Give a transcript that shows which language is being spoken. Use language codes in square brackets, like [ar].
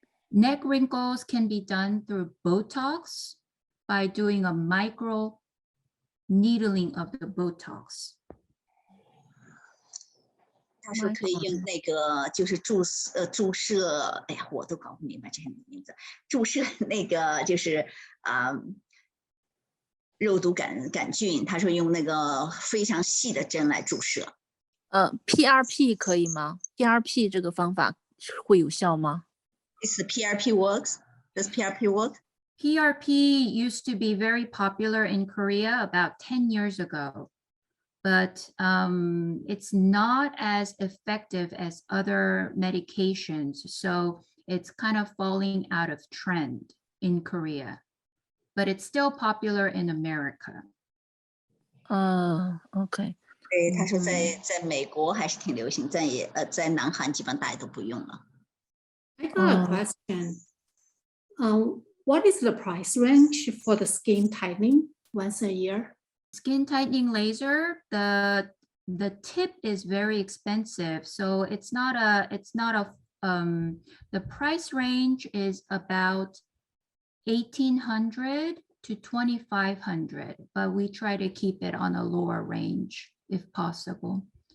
[en] Neck wrinkles can be done through Botox by doing a micro needling of the Botox. [zh] 他说可以用那个就是注射，哎呀，我都搞不明白这些名字。注射那个就是肉毒杆菌，他说用那个非常细的针来注射。 PRP 可以吗 ？PRP 这个方法会有效吗？ [en] Is the PRP works? Does PRP work? PRP used to be very popular in Korea about 10 years ago, but it's not as effective as other medications. So it's kind of falling out of trend in Korea, but it's still popular in America. OK. [zh] 对，他说在美国还是挺流行，在南韩基本上大家都不用了。 [en] I got a question. What is the price range for the skin tightening once a year? Skin tightening laser, the tip is very expensive, so the price range is about 1,800 to 2,500, but we try to keep it on a lower range if possible.